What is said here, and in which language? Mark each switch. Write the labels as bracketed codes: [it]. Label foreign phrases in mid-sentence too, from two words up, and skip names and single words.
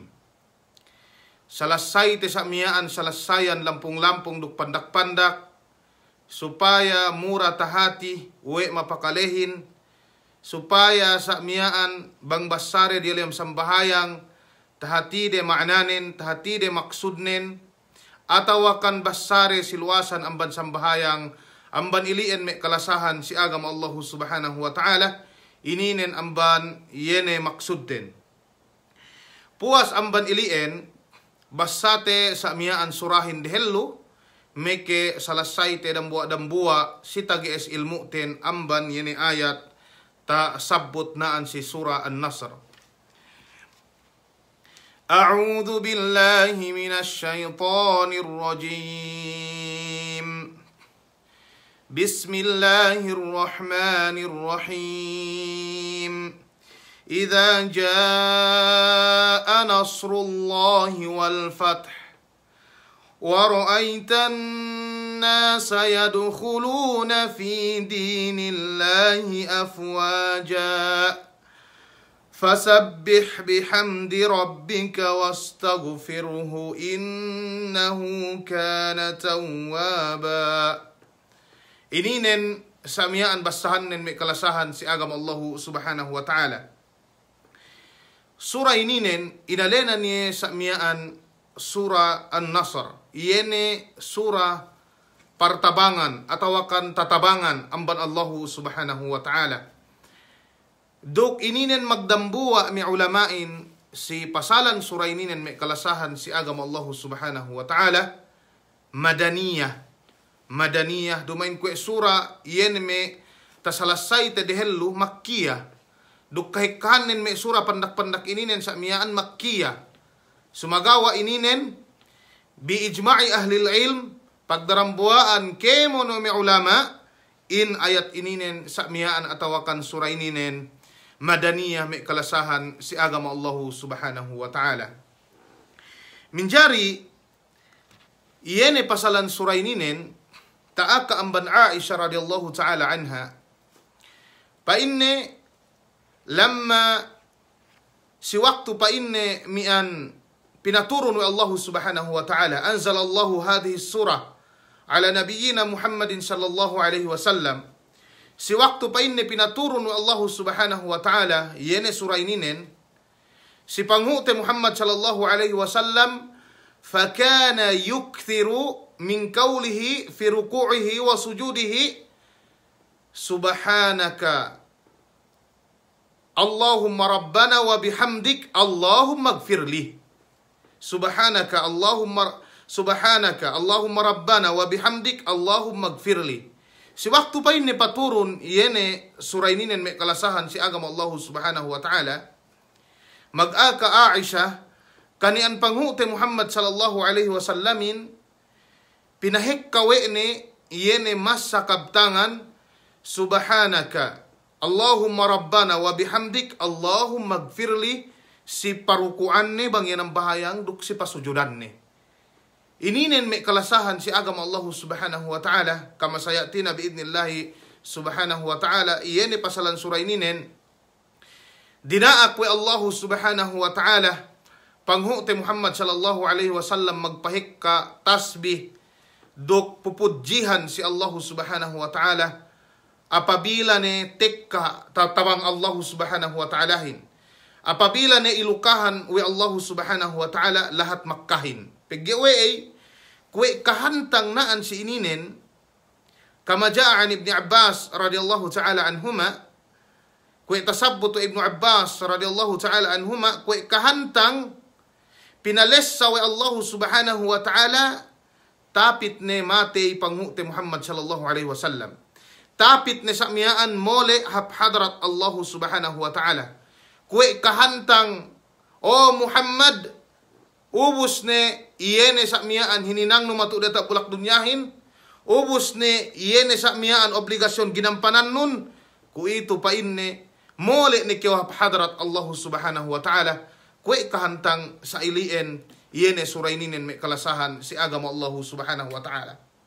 [yka] Salasay te samiaan salasayan lampung-lampung duk pandak-pandak supaya mura tahati we mapakalehin supaya samiaan bang basare di dalam sambahayang tahati de ma'nanen tahati de maksudnen atau akan basare siluasan amban sambahayang amban ilien me kalasahan si agama [ar] الله سبحانه وتعالى [yka] ininen amban yene maksudden. Puas amban ilien basate sa miaan surahin dehellu meke salasay te dambua sitagi es ilmu ten amban yene ayat ta sabbut naan si surah An-Nasr. [ar] أعوذ بالله من الشيطان الرجيم. بسم الله الرحمن الرحيم. إذا جاء نصر الله والفتح ورأيت الناس يدخلون في دين الله أفواجا فسبح بحمد ربك واستغفره إنه كان توابا. [yka] Ininen samiaan basahanen me kalasahan si agama [ar] الله سبحانه وتعالى. [yka] Surah ininen inalena ni samiaan surah An-Nasr. Iene surah partabangan atau akan tatabangan amban [ar] الله سبحانه وتعالى. [yka] Duk ininen magdambua mi ulamain si pasalan surah ininen me kalasahan si agama [ar] الله سبحانه وتعالى [yka] madaniyah dumain kwe surah iene me tasalasay te dehellu makkiyah. Duk kahikanen me surah pandak-pandak ininen sa miyaan makkiyah. Sumagawa ininen [ar] بإجماع أهل العلم [yka] pagdarambuaan kemo no me ulama in ayat ininen sa miyaan atawakan surah ininen madaniyah me kalasahan si agama [ar] الله سبحانه وتعالى. [yka] Minjari iene pasalan surah ininen ta'aka amban Aisyah [ar] رضي الله تعالى عنها [yka] pa inne lama si waktu pa inne mian pinaturun wa [ar] الله سبحانه وتعالى أنزل الله هذه السورة على نبينا محمد صلى الله عليه وسلم. [yka] Si waktu pa inne pinaturun wa [ar] الله سبحانه وتعالى [yka] yene surah ininen si panghute [ar] محمد صلى الله عليه وسلم فكان يكثر من قوله في ركوعه وسجوده سبحانك اللهم ربنا وبحمدك اللهم اغفر لي. سبحانك اللهم ربنا وبحمدك اللهم اغفر لي. [yka] Si waktu pa ini paturun yene surah ini me kalasahan si agama [ar] الله سبحانه وتعالى [yka] mag-aka Aisyah kanian panghute Muhammad [ar] صلى الله عليه وسلم [yka] pinahik kawe ni yene masa kabtangan [ar] سبحانك اللهم ربنا وبحمدك اللهم اغفر لي [yka] si parukuan ni bang yan ang bahayang duk si pasujudan ni. Ininen may kalasahan si agama [ar] الله سبحانه وتعالى [yka] kama sayatina [ar] بإذن الله سبحانه وتعالى [yka] iyan pasalan surah ininen dinaak we [ar] الله سبحانه وتعالى [yka] panghuti Muhammad [ar] صلى الله عليه وسلم [yka] magpahik ka tasbih dok pupudjihan si Allah [ar] سبحانه وتعالى [yka] apabila ne tekka tatawang [ar] الله سبحانه وتعالى [yka] apabila ne ilukahan we [ar] الله سبحانه وتعالى [yka] lahat makkahin paggewe kwe kahantang naan si ininen kama jaa an Ibn Abbas [ar] رضي الله تعالى عنهما [yka] kwe tasabbut Ibn Abbas [ar] رضي الله تعالى عنهما [yka] kwe kahantang pinalessa we [ar] الله سبحانه و [yka] ta'ala tapit ne mate panghute Muhammad [ar] صلى الله عليه وسلم [yka] tapit ne samiyaan mole hadrat [ar] الله سبحانه [yka] wa ta'ala kwe kahantang o Muhammad ubus ne iyene sakmiyaan hininang numatu data bulak dunyahin ubus ne iyene sakmiyaan obligasyon ginampanan nun ku itu pa inne mole ne kiwa hadrat [ar] الله سبحانه وتعالى [yka] kwe kahantang sa ilien iyene suraininen me kalasahan si agama [ar] الله سبحانه وتعالى.